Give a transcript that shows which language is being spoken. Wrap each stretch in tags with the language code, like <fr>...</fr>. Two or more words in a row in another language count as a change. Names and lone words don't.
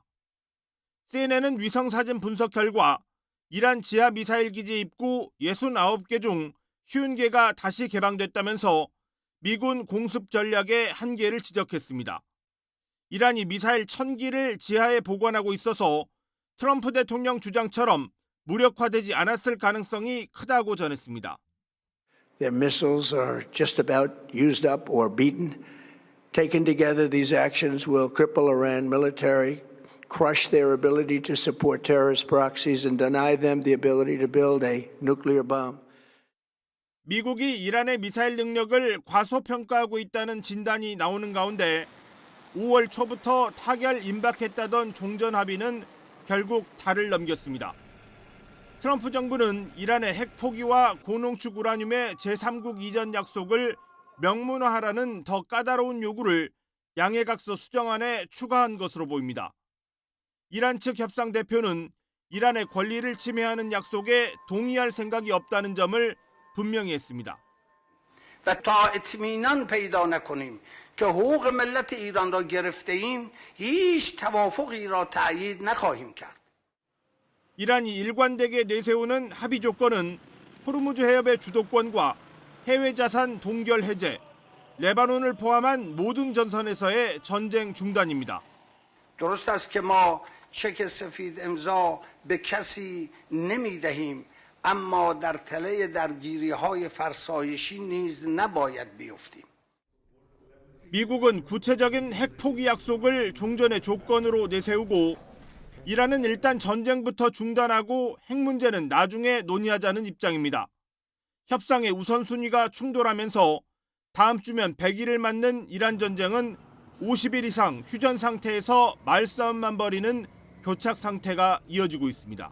<ko>CNN은 위성사진 분석 결과 이란 지하 미사일 기지 입구 69개 중 50개가 다시 개방됐다면서 미군 공습 전략의 한계를 지적했습니다. 이란이 미사일 1000기를 지하에 보관하고 있어서 트럼프 대통령 주장처럼 무력화되지 않았을 가능성이 크다고 전했습니다.</ko> <en>Their missiles are just about used up or beaten. Taken together, these actions will cripple Iran military, crush their ability to support terrorist proxies, and deny them the ability to build a nuclear bomb.</en> <ko>미국이 이란의 미사일 능력을 과소평가하고 있다는 진단이 나오는 가운데 5월 초부터 타결 임박했다던 종전 합의는 결국 달을 넘겼습니다. 트럼프 정부는 이란의 핵 포기와 고농축 우라늄의 제3국 이전 약속을 명문화하라는 더 까다로운 요구를 양해각서 수정안에 추가한 것으로 보입니다. 이란 측 협상 대표는 이란의 권리를 침해하는 약속에 동의할 생각이 없다는 점을 분명히 했습니다.</ko> <fa>و تا اطمینان پیدا نکنیم که حقوق ملت ایران را گرفته‌ایم هیچ توافقی را تأیید نخواهیم کرد.</fa> <ko>이란이 일관되게 내세우는 합의 조건은 호르무즈 해협의 주도권과 해외 자산 동결 해제, 레바논을 포함한 모든 전선에서의 전쟁 중단입니다.</ko> <fa>درست است که ما چک سفید امضا به کسی نمی‌دهیم. اما در تله درگیری‌های فرسایشی نیز نباید بیفتیم.</fa> <ko>미국은 구체적인 핵 포기 약속을 종전의 조건으로 내세우고 이란은 일단 전쟁부터 중단하고 핵 문제는 나중에 논의하자는 입장입니다. 협상의 우선순위가 충돌하면서 다음 주면 100일을 맞는 이란 전쟁은 50일 이상 휴전 상태에서 말싸움만 벌이는 교착 상태가 이어지고 있습니다.</ko>